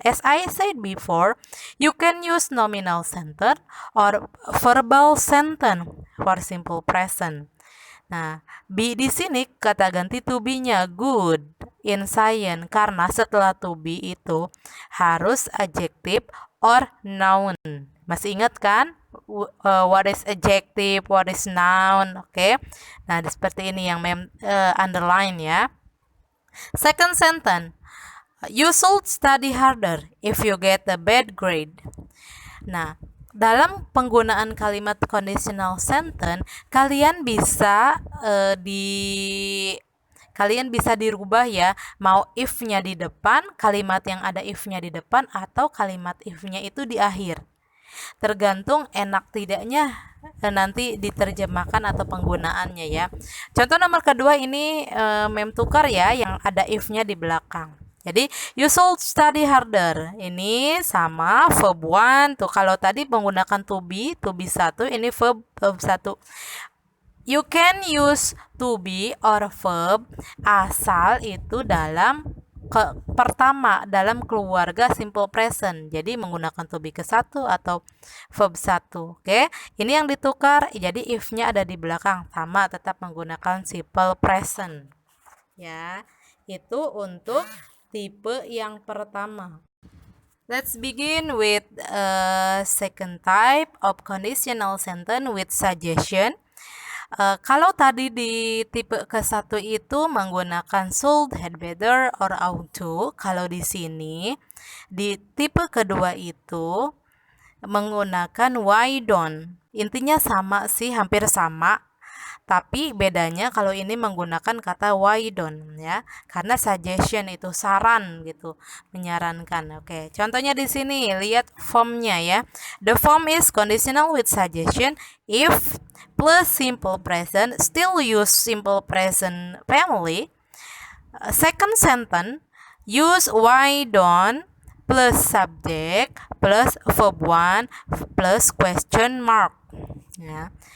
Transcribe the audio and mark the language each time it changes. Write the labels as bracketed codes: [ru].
[en] As I said before, you can use nominal sentence or verbal sentence for simple present. [id] Nah, be di sini kata ganti to be-nya good in science karena setelah to be itu harus adjective or noun. Masih ingat kan? [en] What is adjective, what is noun, oke? Okay? [id] Nah, seperti ini yang underline ya. [en] Second sentence, you should study harder if you get a bad grade. [id] Nah, dalam penggunaan kalimat conditional sentence, kalian bisa dirubah ya, mau if-nya di depan, kalimat yang ada if-nya di depan, atau kalimat if-nya itu di akhir. Tergantung enak tidaknya nanti diterjemahkan atau penggunaannya ya. Contoh nomor kedua ini mem tukar ya, yang ada if-nya di belakang. [en] Jadi you should study harder. [id] Ini sama verb one tuh. Kalau tadi menggunakan to be satu, ini verb satu. [en] You can use to be or verb [id] asal itu dalam pertama dalam keluarga [en] simple present. [id] Jadi menggunakan to be ke satu atau verb satu. Oke, ini yang ditukar. Jadi if-nya ada di belakang, sama tetap menggunakan simple present. Ya, itu untuk tipe yang pertama. [en] Let's begin with second type of conditional sentence with suggestion. [id] Kalau tadi di tipe ke-1 itu menggunakan should, had better, or ought to. Kalau di sini di tipe kedua itu menggunakan why don't. Intinya sama sih, hampir sama. Tapi bedanya kalau ini menggunakan kata why don't ya, karena suggestion itu saran gitu, menyarankan. Oke, contohnya di sini lihat formnya ya. [en] The form is conditional with suggestion if plus simple present, still use simple present family. Second sentence, use why don't plus subject plus verb one plus question mark ya.